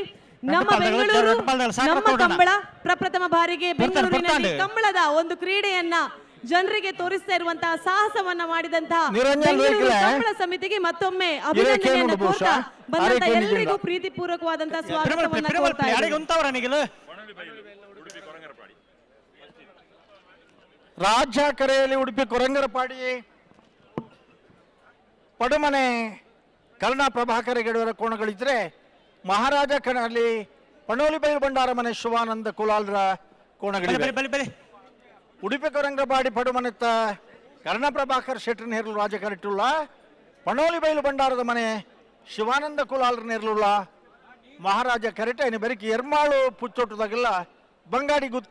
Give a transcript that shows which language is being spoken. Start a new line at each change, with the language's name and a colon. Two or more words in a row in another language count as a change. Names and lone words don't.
Kannada: ನಮ್ಮ ಬೆಂಗಳೂರು ನಮ್ಮ ಕಂಬಳ ಪ್ರಪ್ರಥಮ ಬಾರಿಗೆ ಬೆಂಗಳೂರಿನಲ್ಲಿ ಕಂಬಳದ ಒಂದು ಕ್ರೀಡೆಯನ್ನ ಜನರಿಗೆ ತೋರಿಸ್ತಾ ಇರುವಂತಹ ಸಾಹಸವನ್ನ ಮಾಡಿದಂತಹ ಬೆಂಗಳೂರು ಕಂಬಳ ಸಮಿತಿಗೆ ಮತ್ತೊಮ್ಮೆ ಅಭಿನಂದನೆಯನ್ನು ಕೋರ್ತಾ ಬಂದಂತ ಎಲ್ಲರಿಗೂ ಪ್ರೀತಿಪೂರ್ವಕವಾದಂತಹ ಸ್ವಾಗತವನ್ನ ಕೋರ್ತಾ ಇದ್ದೇವೆ. ರಾಜ್ಯ ಕರೆಯಲ್ಲಿ ಉಡುಪಿ ಕೊರಂಗರಪಾಡಿ ಪಡುಮನೆ ಕರ್ಣ ಪ್ರಭಾಕರ ಗೆಡುವರ ಕೋಣಗಳಿದ್ರೆ, ಮಹಾರಾಜ ಕಣಲ್ಲಿ ಪಣೋಲಿ ಬೈಲು ಬಂಡಾರ ಮನೆ ಶಿವಾನಂದ ಕುಲಾಲ್ರ ಕೋಣಗಳಿವೆ.
Tulu: ಉಡುಪಿ ಕೊರಂಗರಪಾಡಿ ಪಡುಮನೆತ್ತ ಕರ್ಣ ಪ್ರಭಾಕರ್ ಶೆಟ್ರ್ ನೇರ್ಲು ರಾಜ ಕರೆಟ್ಟುಳ್ಳ, ಪಣೋಲಿ ಬೈಲು ಬಂಡಾರದ ಮನೆ ಶಿವಾನಂದ ಕುಲಾಲ್ರ ನೇರ್ಲುಳ್ಳ ಮಹಾರಾಜ ಕರೆಟ ಇನ್ನು ಬರೀ ಎರ್ಮಾಳು ಪುಚ್ಚೊಟ್ಟದಾಗೆಲ್ಲ ಬಂಗಾಡಿ ಗುತ್